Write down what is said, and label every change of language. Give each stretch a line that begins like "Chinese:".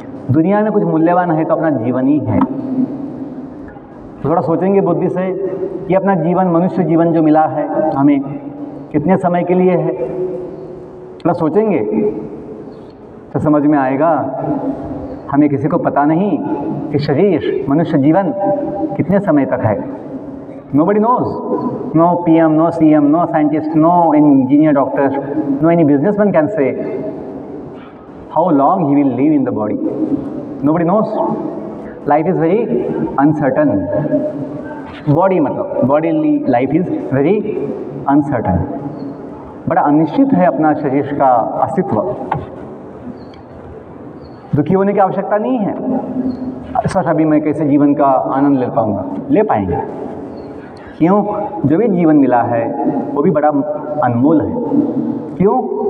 Hindi: दुनिया में कुछ मूल्यवान है तो अपना जीवन ही है। तो थोड़ा सोचेंगे बुद्धि से कि अपना जीवन, मनुष्य जीवन जो मिला है हमें, कितने समय के लिए है? थोड़ा सोचेंगे तो समझ में आएगा। हमें किसी को पता नहीं कि शरीर, मनुष्य जीवन कितने समय तक है।
English: Nobody knows. No PM, no CM, no scientist, no engineer, doctor, no any businessman can say how long he will live in the body. Nobody knows. Life is very uncertain. Body
Hindi: मतलब
English: bodily life is very uncertain.
Hindi: बड़ा अनिश्चित है अपना शरीर का अस्तित्व। दुखी होने की आवश्यकता नहीं है। सर अभी मैं कैसे जीवन का आनंद ले पाऊंगा? ले पाएंगे। क्यों? जो भी जीवन मिला है वो भी बड़ा अनमोल है। क्यों?